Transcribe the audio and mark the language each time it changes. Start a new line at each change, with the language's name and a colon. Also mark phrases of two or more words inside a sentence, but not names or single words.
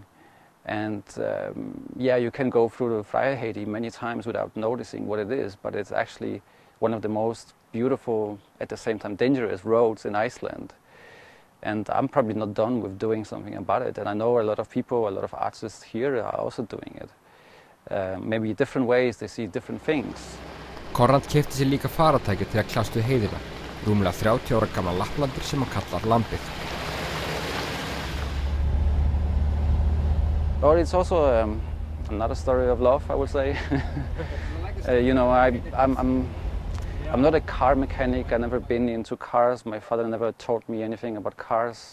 English: And yeah, you can go through the Freiheiti many times without noticing what it is, but it's actually one of the most beautiful, at the same time dangerous roads in Iceland. And I'm probably not done with doing something about it. And I know a lot of people, a lot of artists here are also doing it. Maybe different ways, they see different things.
Icelandic: Konrad keypti sér líka faratæki til að kljást við heiðina, rúmlega 30 ára gamla Lapplandur sem hann kallar Lambið.
English: Or it's also another story of love, I would say. You know, I'm not a car mechanic. I've never been into cars. My father never taught me anything about cars.